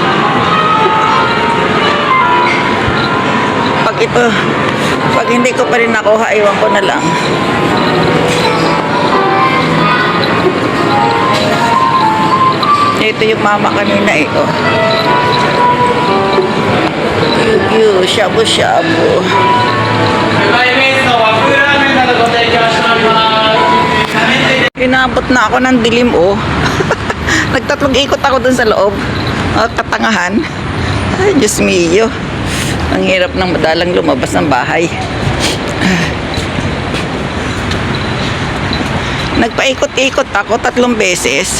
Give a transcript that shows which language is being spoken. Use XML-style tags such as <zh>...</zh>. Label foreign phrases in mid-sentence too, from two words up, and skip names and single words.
<tl>Pag hindi ko pa rin nakuha, iwan ko na lang. Ito yung mama kanina eh. Oh. Shabu-shabu.</tl> <ja>マヨネーズの和風ラーメンなどご提供しております。</ja> <tl>Inabot na ako ng dilim oh. Nagtatlong ikot ako dun sa loob. Katangahan. Ay, Diyos mio. Ang hirap ng madalang lumabas ng bahay. Nagpaikot-ikot ako 3 beses.</tl>